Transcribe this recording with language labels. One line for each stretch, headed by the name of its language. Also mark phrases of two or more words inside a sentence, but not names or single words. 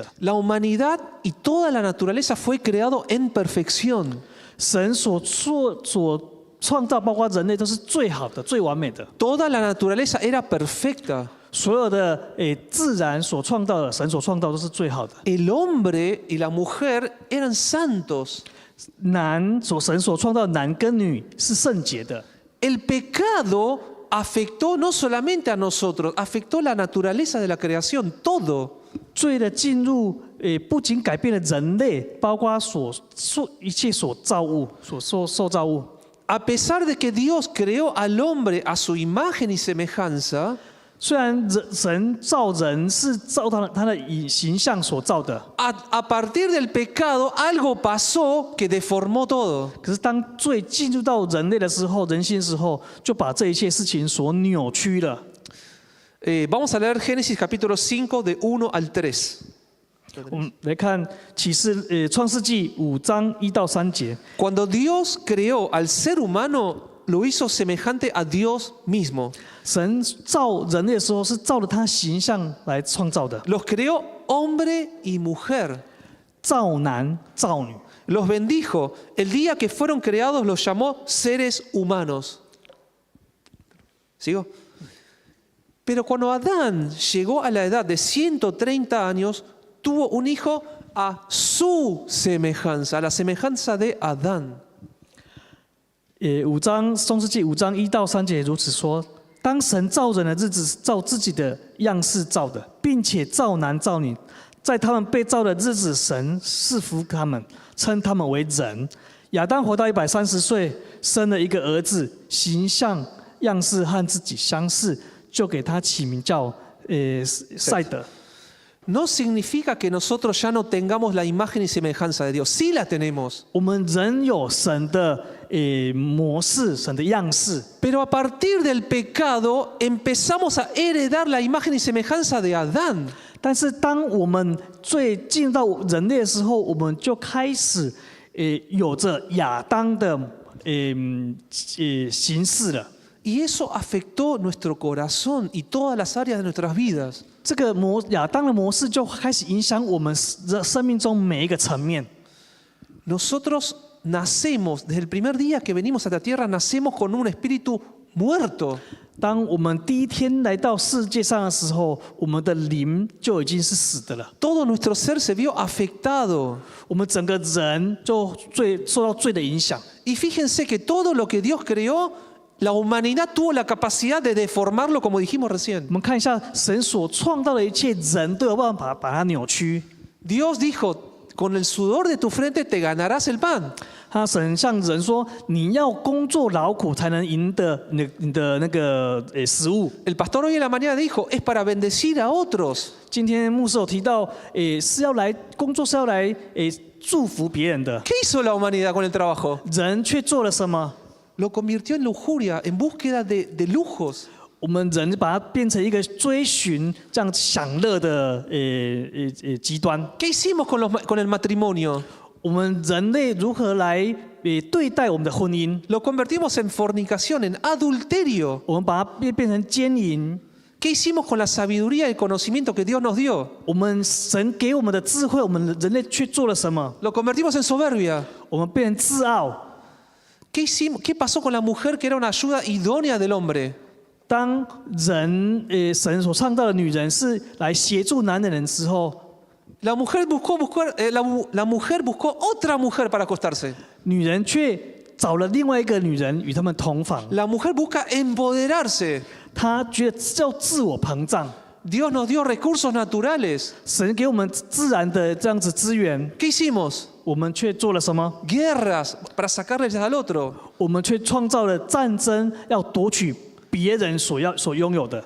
Spanish: La humanidad y toda la naturaleza fue creado en perfección.
Chinese: 神所创造，包括人类，都是最好的、最完美的。
Spanish: Toda la naturaleza era perfecta.
Chinese: 所有的自然所创造的，神所创造都是最好的。
Spanish: El hombre y la mujer eran santos.
Chinese: 神所创造的男跟女是圣洁的。
Spanish: El pecado afectó no solamente a nosotros, afectó la naturaleza de la creación, todo.
Chinese: 罪的进入，不仅改变了人类，包括一切所造物、受造物。
Spanish: A pesar de que Dios creó al hombre a su imagen y semejanza,
Chinese: 虽然神造人是照他的形象所造的，
Spanish: A partir del pecado algo pasó que deformó todo.
Chinese: 可是当罪进入到人类的时候，人心的时候，就把这一切事情所扭曲了。
Spanish: Vamos a leer Génesis capítulo 5 de 1 al 3.
Chinese: 我们来看创世纪5章1到3节。
Spanish: Cuando Dios creó al ser humano, lo hizo semejante a Dios mismo.
Chinese: 神造人类的时候，是照着他形象来创造的，
Spanish: Los creó hombre y mujer.
Chinese: 造男造女。
Spanish: Los bendijo. El día que fueron creados los llamó seres humanos. ¿Sigo? Pero cuando Adán llegó a la edad de 130 años, tuvo un hijo a su semejanza, a la semejanza de Adán.
Chinese: 创世纪5章1到3节如此说：当神造人的日子，是照自己的样式造的，并且造男造女。在他们被造的日子，神赐福他们，称他们为人。亚当活到130岁，生了一个儿子，形象样式和自己相似，就给他起名叫赛德。
Spanish: No significa que nosotros ya no tengamos la imagen y semejanza de Dios. Sí la tenemos.
Chinese: 我们人有神的模式，神的样式。
Spanish: Pero a partir del pecado empezamos a heredar la imagen y semejanza de Adán.
Chinese: 但是当我们罪进入到人类的时候，我们就开始有着亚当的形式了。
Spanish: Y eso afectó nuestro corazón y todas las áreas de nuestras vidas.
Chinese: 这个亚当的模式就开始影响我们生命中每一个层面。
Spanish: Nosotros nacemos, desde el primer día que venimos a la tierra, nacemos con un espíritu muerto.
Chinese: 当我们第一天来到世界上的时候，我们的灵就已经是死的了。
Spanish: Todo nuestro ser se vio afectado.
Chinese: 我们整个人就受到罪的影响。
Spanish: Y fíjense que todo lo que Dios creó, la humanidad tuvo la capacidad de deformarlo, como dijimos recién.
Chinese: 我们看一下神所创造的一切，人都有办法把它扭曲。
Spanish: Dios dijo, con el sudor de tu frente te ganarás el pan.
Chinese: 神向人说：“你要工作劳苦，才能赢得你的那个食物。
Spanish: El pastor hoy en la mañana dijo, es para bendecir a otros. ”
Chinese: 今天牧师有提到，是要来工作，是要来祝福别人的。
Spanish: ¿Qué hizo la humanidad con el trabajo?
Chinese: 人却做了什么？
Spanish: Lo convirtió en lujuria, en búsqueda de lujos.
Chinese: 我们人把它变成一个追寻这样享乐的极端。
Spanish: ¿Qué hicimos con el matrimonio?
Chinese: 我们人类如何来对待我们的婚姻？
Spanish: Lo convertimos en fornicación, en adulterio.
Chinese: 我们把它变成奸淫。
Spanish: ¿Qué hicimos con la sabiduría y el conocimiento que Dios nos dio?
Chinese: 我们神给我们的智慧，我们人类却做了什么？
Spanish: Lo convertimos en soberbia.
Chinese: 我们变成自傲。
Spanish: ¿Qué pasó con la mujer que era una ayuda idónea del hombre?
Chinese: 当神所创造的女人是来协助男人的时候，
Spanish: La mujer buscó otra mujer para acostarse.
Chinese: 女人却找了另外一个女人与他们同房。
Spanish: La mujer busca empoderarse.
Chinese: 她觉得叫自我膨胀。
Spanish: Dios nos dio recursos naturales.
Chinese: 神给我们自然的这样子资源，
Spanish: ¿Qué hicimos?
Chinese: 我们却做了什么？
Spanish: Guerras para sacarles al otro.
Chinese: 我们却创造了战争，要夺取别人所拥有的。